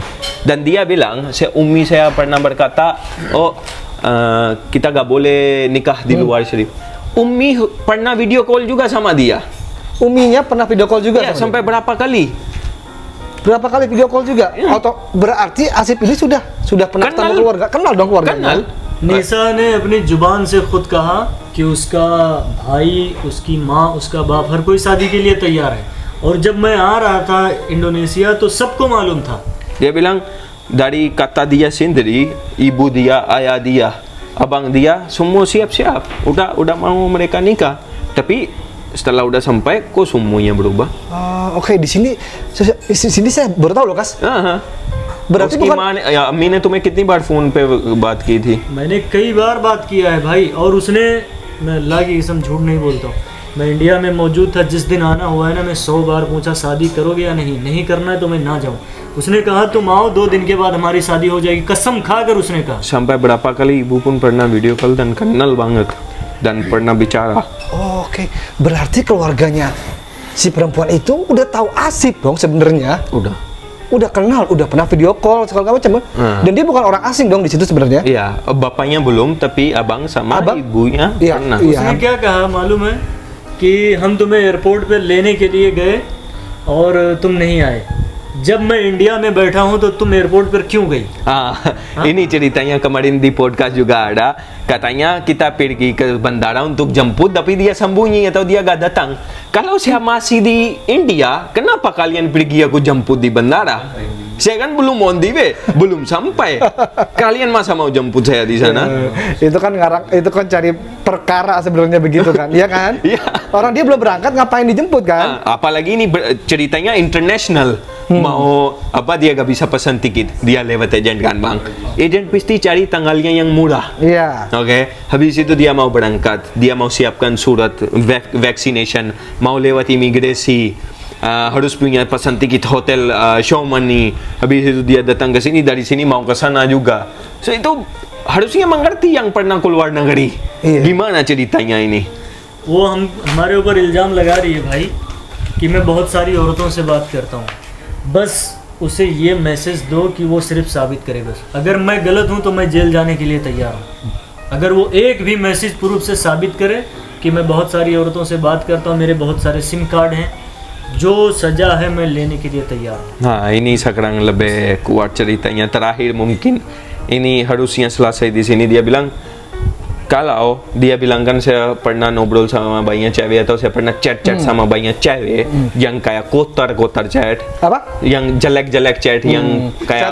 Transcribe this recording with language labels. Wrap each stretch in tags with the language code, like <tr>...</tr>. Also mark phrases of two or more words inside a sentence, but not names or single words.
<id>Dan dia bilang, Umi saya pernah berkata, kita gak boleh nikah di luar Syarif. Umi pernah</id> <en>video call</en> <id>juga sama dia. Uminya pernah</id> <en>video call</en> <id>juga? Iya, sampai berapa kali? Berapa kali</id> <en>video call</en> <id>juga? Atau berarti Asif ini sudah pernah ketemu keluarga? Kenal dong keluarganya? Kenal.</id> <hi>निशा ने अपनी जुबान से खुद कहा कि उसका भाई, उसकी माँ, उसका बाप हर कोई शादी के लिए तैयार है. और जब मैं आ रहा था इंडोनेशिया तो सबको मालूम था.</hi> <id>Dia bilang dari kata dia sendiri, ibu dia, ayah dia, abang dia, semua siap-siap. Udah mau mereka nikah. Tapi setelah udah sampai, kok semuanya berubah? Oke, di sini saya baru tahu loh, Kas. berarti bukan</id> <hi>या अम्मी ने तुम्हें कितनी बार फोन पे बात की थी? मैंने कई बार बात किया है भाई. और उसने, मैं अल्लाह की कसम झूठ नहीं बोलता हूँ, मैं इंडिया में मौजूद था जिस दिन आना हुआ है ना, मैं 100 बार पूछा शादी करोगे या नहीं करना है तो मैं ना जाऊँ. उसने कहा तुम आओ, 2 दिन के बाद हमारी शादी हो जाएगी, कसम खाकर उसने कहा.</hi> <id>Sampai berapa kali ibu pun pernah</id> <en>video call</en> <id>dan kenal banget dan pernah bicara. Oke, berarti keluarganya si perempuan itu udah tahu Asif dong sebenarnya. Udah kenal, udah pernah</id> <en>video call</en> <id>segala macam. Dan dia bukan orang asing dong di situ sebenarnya. Iya, bapaknya belum, tapi abang sama ibunya pernah.</id> <hi>उसने क्या कहा मालूम है कि हम तुम्हें एयरपोर्ट पे लेने के लिए गए और तुम नहीं आए. जब मैं इंडिया में बैठा हूँ तो तुम एयरपोर्ट पर क्यों गई?</hi> <id>Ini ceritanya kemarin di podcast juga ada. Katanya kita pergi ke bandara untuk jemput, tapi dia sembunyi atau dia gak datang. Kalau saya masih di India, kenapa kalian pergi aku jemput di bandara? Saya kan belum</id> <en>on the way,</en> <id>belum sampai. Kalian masa mau jemput saya di sana? Itu kan cari perkara sebenarnya begitu kan, iya kan? Iya. Orang dia belum berangkat, ngapain dijemput kan? Apalagi ini ceritanya international. Mau apa, dia gak bisa pesan tiket, dia lewat agent kan bang. Agent pasti cari tanggalnya yang murah. Iya. Oke, habis itu dia mau berangkat, dia mau siapkan surat vaccination, mau lewat imigrasi, harus punya pesan tiket hotel,</id> <en>show money.</en> <id>Habis itu dia datang ke sini, dari sini mau ke sana juga. So itu harusnya mengerti yang pernah keluar negeri. Gimana ceritanya ini?</id> <hi>वो हमारे ऊपर इल्ज़ाम लगा रही है भाई कि मैं बहुत सारी औरतों से बात करता हूँ. बस उसे ये मैसेज दो कि वो सिर्फ साबित करे. बस अगर मैं गलत हूँ तो मैं जेल जाने के लिए तैयार हूँ. अगर वो एक भी</hi> <en>message proof</en> <hi>से साबित करे कि मैं बहुत सारी औरतों से बात करता हूँ, मेरे बहुत सारे</hi> <en>SIM card</en> <hi>हैं, जो सजा है मैं लेने के लिए तैयार हूँ.</hi> <id>Nah, ini sekarang lebih kuat ceritanya. Terakhir mungkin ini harusnya selesai di sini. Dia bilang kalau dia bilang kan saya pernah ngobrol sama banyak cewek atau saya pernah chat sama banyak cewek yang kayak kotor chat, Apa? yang jelek chat, yang kayak</id>